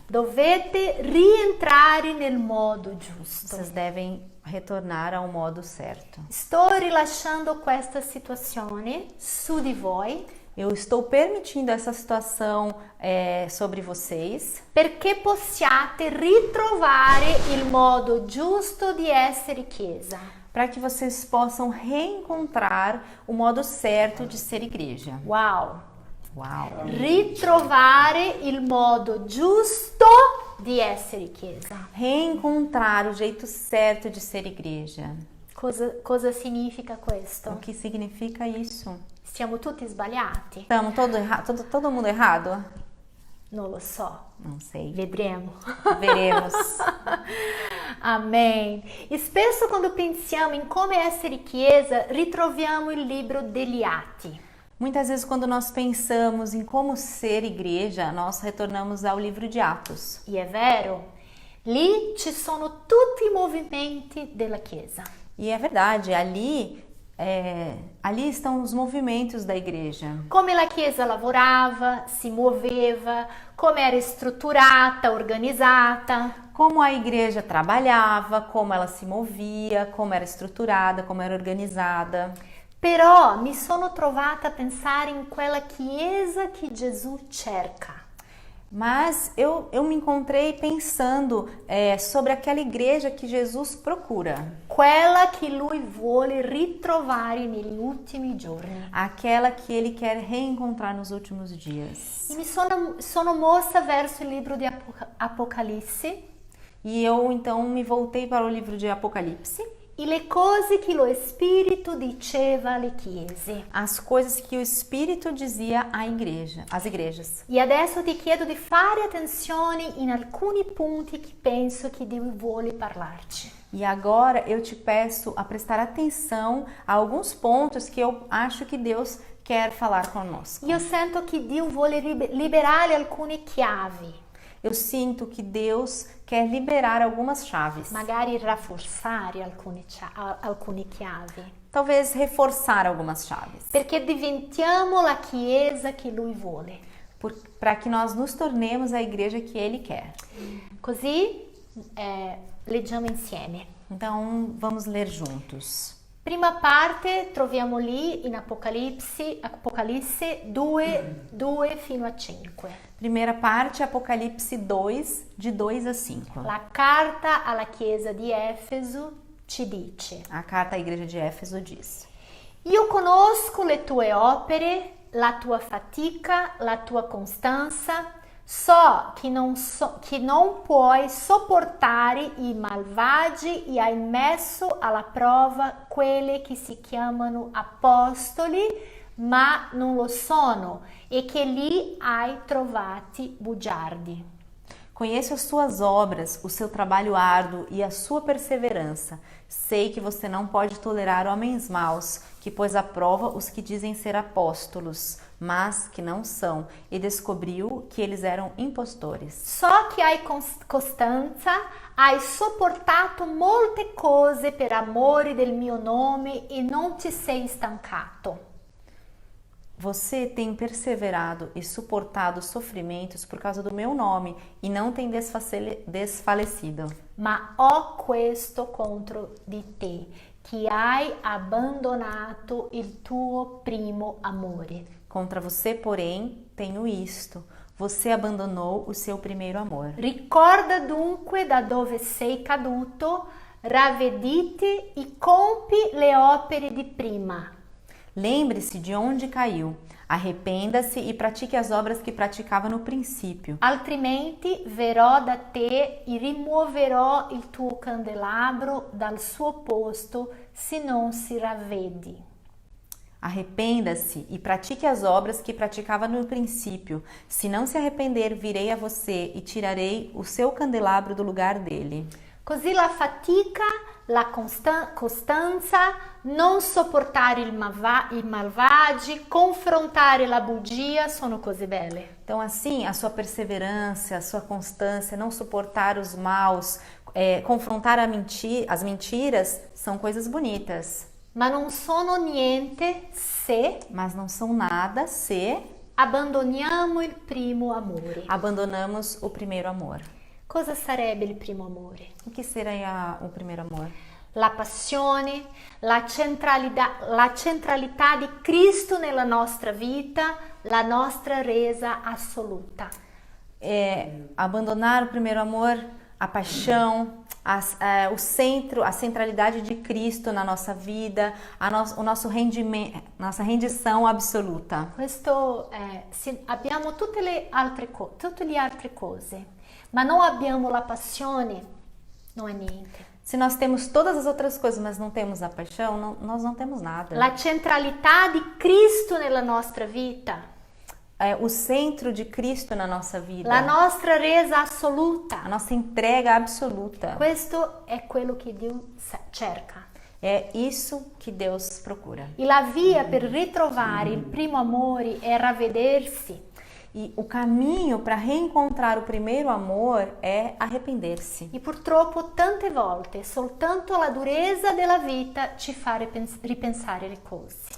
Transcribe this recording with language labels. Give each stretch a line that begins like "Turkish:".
Italian: Dovete rientrare nel modo giusto.
Portuguese: Vocês devem retornar ao modo certo.
Italian: Sto rilasciando questa situazione su di voi
Portuguese: Eu estou permitindo essa situação sobre vocês
Italian: perché possiate ritrovare il modo giusto di essere chiesa.
Portuguese: para que vocês possam reencontrar o modo certo de ser igreja. Wow! Uau!
Italian: Ritrovare il modo giusto di essere chiesa.
Portuguese: Reencontrar o jeito certo de ser igreja.
Italian: Cosa significa questo?
Portuguese: O que significa isso?
Italian: Siamo tutti sbagliati?
Portuguese: Estamos todo mundo errado?
Italian: Non lo so.
Portuguese: Não sei.
Italian: Vedremo.
Portuguese: Veremos. Amém.
Italian: E spesso quando pensiamo in come essere chiesa, ritroviamo il libro degli Atti.
Portuguese: Muitas vezes quando nós pensamos em como ser igreja, nós retornamos ao livro de Atos.
Italian: E è vero, lì ci sono tutti i movimenti della chiesa.
Portuguese: E é verdade, ali estão os movimentos da igreja.
Italian: Come la chiesa lavorava, si muoveva, come era strutturata, organizzata.
Portuguese: Como a igreja trabalhava, como ela se movia, como era estruturada, como era organizada.
Italian: Però mi sono trovata a pensare in quella chiesa che Gesù cerca.
Portuguese: Mas eu me encontrei pensando sobre aquela igreja que Jesus procura.
Italian: Quella che lui vuole ritrovare negli ultimi giorni.
Portuguese: Aquela que ele quer reencontrar nos últimos dias.
Italian: E mi sono mossa verso il libro di Apocalisse.
Portuguese: E eu então me voltei para o livro de Apocalipse.
Italian: E le cose che lo Spirito diceva alle chiese.
Portuguese: As coisas que o Espírito dizia às igrejas.
Italian: E adesso ti chiedo di fare attenzione in alcuni punti che penso che Dio vuole parlarci.
Portuguese: E agora eu te peço a prestar atenção a alguns pontos que eu acho que Deus quer falar conosco.
Italian: Io sento che Dio vuole liberare alcune chiavi.
Portuguese: Eu sinto que Deus quer liberar algumas chaves.
Italian: Magari rafforzare alcune chiavi.
Portuguese: Talvez reforçar algumas chaves.
Italian: Perché diventiamo la chiesa che Lui vuole.
Portuguese: Para que nós nos tornemos a igreja que Ele quer.
Italian: Così leggiamo insieme.
Portuguese: Então vamos ler juntos.
Italian: Prima parte troviamo lì in Apocalisse 2 fino a 5.
Portuguese: Primeira parte, Apocalipse 2, de 2 a 5.
Italian: La carta alla chiesa di Efeso ci dice:
Portuguese: A carta à igreja de Éfeso diz:
Italian: Io conosco le tue opere, la tua fatica, la tua costanza. So che non puoi sopportare i malvagi e hai messo alla prova quelli che si chiamano apostoli, ma non lo sono, e che li hai trovati bugiardi.
Portuguese: Conheço as suas obras, o seu trabalho árduo e a sua perseverança. Sei que você não pode tolerar homens maus, que pôs à prova os que dizem ser apóstolos, mas que não são, e descobriu que eles eram impostores.
Italian: So che hai costanza, hai sopportato molte cose per amore del mio nome e non ti sei stancato.
Portuguese: Você tem perseverado e suportado sofrimentos por causa do meu nome e não tem desfalecido.
Italian: Ma ho questo contro di te, che hai abbandonato il tuo primo amore.
Portuguese: Contra você, porém, tenho isto: você abandonou o seu primeiro amor.
Italian: Ricorda dunque da dove sei caduto, ravvediti e compi le opere di prima.
Portuguese: Lembre-se de onde caiu, arrependa-se e pratique as obras que praticava no princípio.
Italian: Altrimenti verrò da te e rimuoverò il tuo candelabro dal suo posto se non si ravvedi.
Portuguese: Arrependa-se e pratique as obras que praticava no princípio. Se não se arrepender, virei a você e tirarei o seu candelabro do lugar dele.
Italian: Così la fatica, la costanza, non sopportare i malvagi, confrontare la bugia sono cose belle.
Portuguese: Então assim, a sua perseverança, a sua constância, não suportar os maus, confrontar as mentiras são coisas bonitas,
Italian: ma non sono niente se
Portuguese: mas não são nada se
Italian: abbandoniamo il primo amore.
Portuguese: abandonamos o primeiro amor.
Italian: Cosa sarebbe il primo amore?
Portuguese: O que seria o primeiro amor?
Italian: La passione, la centralità di Cristo nella nostra vita, la nostra resa assoluta.
Portuguese: Abandonar o primeiro amor, a paixão, o centro, a centralidade de Cristo na nossa vida, o nosso rendimento, nossa rendição absoluta.
Italian: Questo abbiamo tutte le altre cose, ma non abbiamo la passione, non è niente.
Portuguese: Se nós temos todas as outras coisas, mas não temos a paixão, nós não temos nada.
Italian: La centralità di Cristo nella nostra vita,
Portuguese: O centro de Cristo na nossa vida,
Italian: la nostra resa assoluta.
Portuguese: a nossa entrega absoluta.
Italian: Questo è quello che Dio cerca.
Portuguese: É isso que Deus procura.
Italian: E la via per ritrovare il primo amore è ravvedersi.
Portuguese: E o caminho para reencontrar o primeiro amor é arrepender-se.
Italian: E purtroppo tante volte soltanto la durezza della vita ci fa ripensare le cose.